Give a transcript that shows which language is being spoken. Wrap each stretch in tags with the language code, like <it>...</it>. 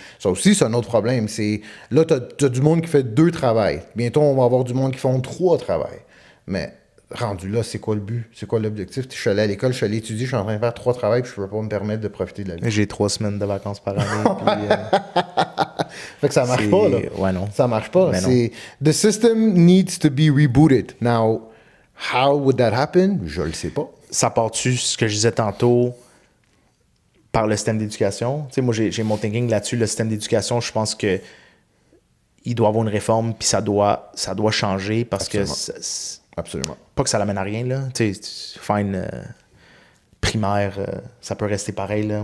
<fr>Ça aussi, c'est un autre problème. Là, tu as du monde qui fait 2 travails. Bientôt, on va avoir du monde qui font 3 travails. Mais rendu là, c'est quoi le but? C'est quoi l'objectif? Je suis allé à l'école, je suis allé étudier, je suis en train de faire 3 travails, puis je peux pas me permettre de profiter de la vie. J'ai 3 semaines de vacances par année. Puis, fait que ça marche pas, là. Ouais, non. Ça marche pas.</fr> <en>The system needs to be rebooted. Now, how would that happen?</en> <fr>Je le sais pas. Ça part-tu, ce que je disais tantôt, par le système d'éducation? Tu sais, moi, j'ai mon thinking là-dessus. Le système d'éducation, je pense que il doit avoir une réforme, puis ça doit changer parce Absolument. que... Absolument. Pas que ça l'amène à rien, là. Tu sais, fine, primaire, ça peut rester pareil, là.</fr>